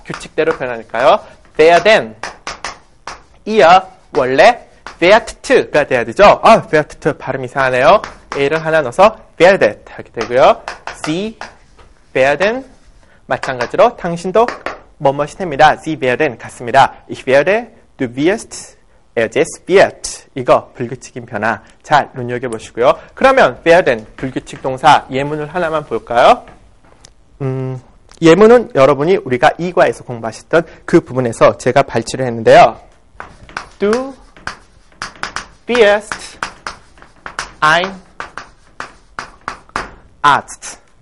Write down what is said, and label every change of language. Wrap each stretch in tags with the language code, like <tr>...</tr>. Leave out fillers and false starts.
<ko>규칙대로 변하니까요.</ko> <de>werden ihr</de> <ko>원래 wert가 돼야 되죠. wert 발음 이상하네요. A를 하나 넣어서 werdet 하게 되고요.</ko> <de>Sie werden</de> <ko>마찬가지로 당신도 뭐뭇이 됩니다.</ko> <de>Sie werden</de> <ko>같습니다.</ko> <de>Ich werde, du wirst, just wird.</de> <ko>이거 불규칙인 변화 잘 눈여겨보시고요. 그러면 werden 불규칙 동사 예문을 하나만 볼까요? 예문은 여러분이 우리가 이과에서 공부하셨던 그 부분에서 제가 발췌를 했는데요.</ko> <de>Du wirst ein Arzt.</de>